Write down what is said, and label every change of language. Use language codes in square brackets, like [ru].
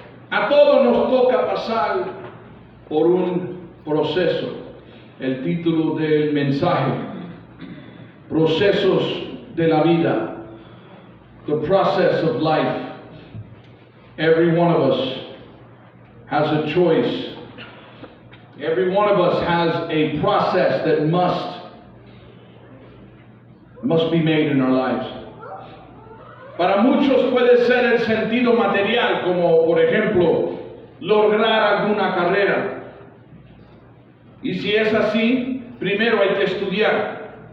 [es] A todos nos toca pasar por un proceso. El título del mensaje: Procesos de la vida. [en] The process of life. Every one of us has a choice. Every one of us has a process that must be made in our lives. [es] Para muchos puede ser el sentido material, como por ejemplo lograr alguna carrera. Y si es así, primero hay que estudiar.